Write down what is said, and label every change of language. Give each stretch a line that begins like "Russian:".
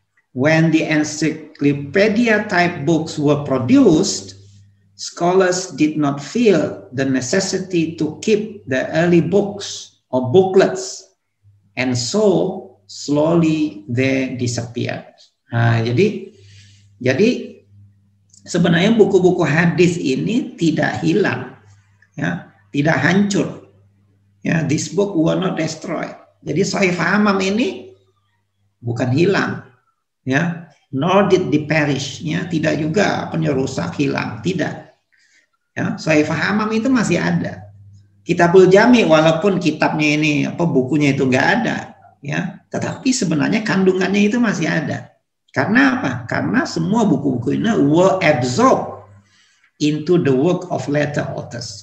English: When the encyclopedia type books were produced, scholars did not feel the necessity to keep the early books or booklets, and so slowly they disappeared.
Indonesian: Nah, jadi sebenarnya buku-buku hadis ini tidak hilang, ya, tidak hancur.
English: Ya, this book were not destroyed.
Indonesian: Jadi sahifah Hammam ini bukan hilang, ya,
English: nor did they perish,
Indonesian: ya, tidak juga rusak hilang, tidak. Ya, sahifah Hammam itu masih ada. Kitabul Jami' walaupun kitabnya ini bukunya itu enggak ada, ya, tetapi sebenarnya kandungannya itu masih ada. Karena apa? Karena semua buku-buku ini
English: were absorbed into the work of later authors.